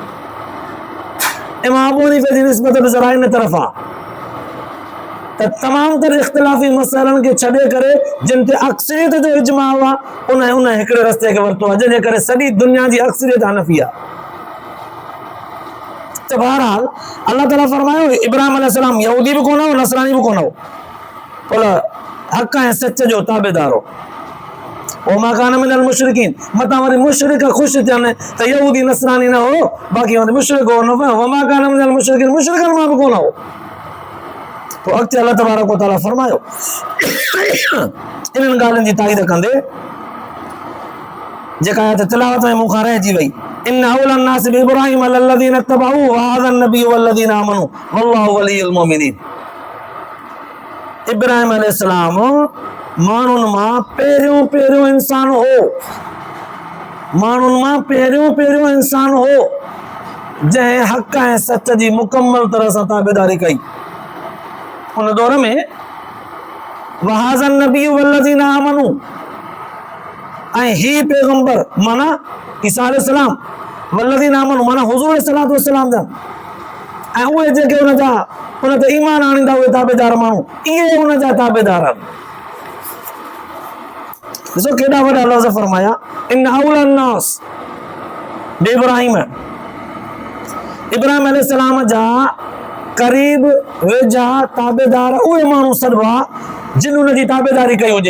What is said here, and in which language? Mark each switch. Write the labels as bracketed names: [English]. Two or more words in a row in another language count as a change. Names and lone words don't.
[Sindhi] इमाम अबू हनीफा जी निस्बत बि ज़रा इन तरफ़ आहे त तमामु तर इख़्तिलाफ़ी मसइलनि खे छॾे करे जिन ते अक्सरियत जो इजमा हुआ, उन हिकिड़े रस्ते खे वरितो आहे, जंहिंजे करे सॼी दुनिया जी अक्सरियत हनफी आहे। त बहरहाल अल्लाह ताला फरमायो, इब्राहिम अलैहिस्सलाम यहूदी बि कोन हो, नसरानी बि कोन हो, पर हक ऐं सच जो ताबेदार हो। [Arabic] وما كان من المشركين, [Sindhi] मतां वरी मुशरिक ख़ुशि थियनि त यहूदी नसरानी न हो, बाक़ी वरी मुशरिक हो न। [Arabic] وما كان من المشركين, [Sindhi] मुशरिकनि मां बि कोन हो। तो अॻिते [Arabic] الله تبارك وتعالى [Sindhi] फरमायो, इन्हनि ॻाल्हियुनि जी ताईद कंदे जेका आयत तिलावत में मूंखां रहिजी वई, [Arabic] إن أولى الناس بإبراهيم للذين اتبعوه وهذا النبي والذين آمنوا والله ولي المؤمنين. [Sindhi] इब्राहिम अलैहिस्सलाम माण्हुनि मां पहिरियों इंसान हो, माण्हुनि मां पहिरियों इंसान हो, जंहिं हक़ ऐं सच जी मुकम्मल तरह सां ताबेदारी कई। उन दौर में [Arabic] وهذا النبي والذين آمنوا, [Sindhi] ऐं ही पैगंबर माना ईसा अलैहिस्सलाम, [Arabic] والذين آمنوا [Sindhi] माना हुज़ूर [Arabic] صلى الله عليه وسلم [Sindhi] जा, ऐं उहे जेके उन ते ईमान आणींदा, उहे ताबेदार माण्हू, इहे उन जा ताबेदार आहिनि। ॾिसो केॾा वॾा लफ़्ज़ फरमाया, [Arabic] إن أولى الناس بإبراهيم, [Sindhi] इब्राहिम अलैहिस्सलाम जा करीब वेझा ताबेदार उहे माण्हू सॾिबा जिन उन जी ताबेदारी कई हुजे।